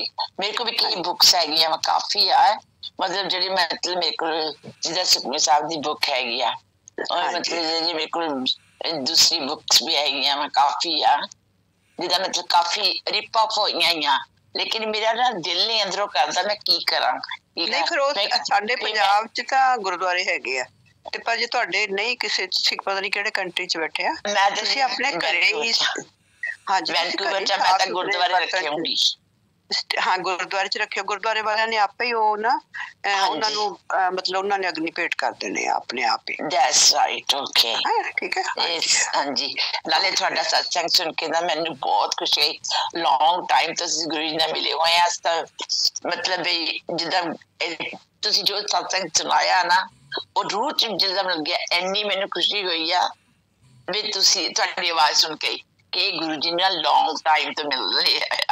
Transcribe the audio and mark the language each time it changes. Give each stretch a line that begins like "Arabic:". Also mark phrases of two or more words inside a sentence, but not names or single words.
Punjabi: ਮੇਰੇ ਕੋਲ ਵੀ ਕਈ ਬੁੱਕਸ ਹੈਗੀਆਂ, ਕਾਫੀ ਆ, ਮਤਲਬ ਜਿਹੜੀ ਮਤਲਬ ਮੇਰੇ ਕੋਲ ਜਿੱਦਾਂ ਸੁਖਮਨੀ ਸਾਹਿਬ ਦੀ ਬੁੱਕ ਹੈਗੀ ਆ, ਔਰ ਮਤਲਬ ਜਿਹੜੀ ਮੇਰੇ ਕੋਲ ਦੂਸਰੀ ਬੁੱਕਸ ਵੀ ਹੈਗੀਆਂ ਵਾ, ਕਾਫੀ ਆ, ਜਿੱਦਾਂ ਮਤਲਬ ਕਾਫੀ
English: rip off
Punjabi: ਹੋਈਆਂ, ਲੇਕਿਨ ਮੇਰਾ ਨਾ ਦਿਲ ਨਹੀਂ ਅੰਦਰੋਂ ਕਰਦਾ ਮੈਂ ਕੀ ਕਰਾਂ। ਨਹੀਂ, ਫਿਰ ਉਹ ਸਾਡੇ ਪੰਜਾਬ 'ਚ ਤਾਂ ਗੁਰਦੁਆਰੇ ਹੈਗੇ ਆ, ਤੇ ਪਰ ਜੇ ਤੁਹਾਡੇ ਨਹੀਂ ਕਿਸੇ, ਤੁਸੀਂ ਪਤਾ ਨਹੀਂ ਕਿਹੜੇ ਕੰਟਰੀ 'ਚ ਬੈਠੇ ਆ, ਤੁਸੀਂ ਆਪਣੇ ਘਰੇ ਹੀ। ਹਾਂਜੀ, ਵੈਨਕੂਵਰ 'ਚ ਮੈਂ ਤਾਂ ਗੁਰਦੁਆਰੇ ਰੱਖੇ ਹੋਣਗੇ। ਹਾਂ ਗੁਰਦੁਆਰੇ ਚ ਰੱਖਿਓ। ਗੁਰਦੁਆਰੇ ਵਾਲੀਆਂ ਨੇ ਆਪੇ ਹੀ ਉਹ ਨਾ ਉਹਨਾਂ ਨੂੰ मतलब ਉਹਨਾਂ ਨੇ ਅਗਨੀ ਭੇਟ ਕਰ ਦੇਣੇ ਆਪਣੇ ਆਪ ਹੀ।
English: That's right, okay,
Hindi: ठीक है।
English: yes,
Punjabi: ਹਾਂਜੀ। ਨਾਲੇ ਤੁਹਾਡਾ ਸਤਸੰਗ ਸੁਣ ਕੇ ਨਾ ਮੈਨੂੰ ਬਹੁਤ ਖੁਸ਼ੀ ਹੋਈ।
English: long time
Punjabi: ਤੋਂ ਤੁਸੀਂ ਗੁਰੂ ਜੀ ਨਾਲ ਮਿਲੇ ਹੋਏ ਆ, ਤਾਂ ਮਤਲਬ ਜਿੱਦਾਂ ਤੁਸੀਂ ਜੋ ਸਤਸੰਗ ਸੁਣਾਇਆ ਨਾ ਉਹ ਰੂਹ ਚ ਜਿੱਦਾਂ ਮਿਲ ਗਿਆ, ਇੰਨੀ ਮੈਨੂੰ ਖੁਸ਼ੀ ਹੋਈ ਆ ਵੀ ਤੁਸੀਂ ਤੁਹਾਡੀ ਆਵਾਜ਼ ਸੁਣ ਕੇ ਕਿ ਗੁਰੂ ਜੀ ਨਾਲ
English: long time
Punjabi: ਤੋਂ ਮਿਲ ਰਹੇ ਆ।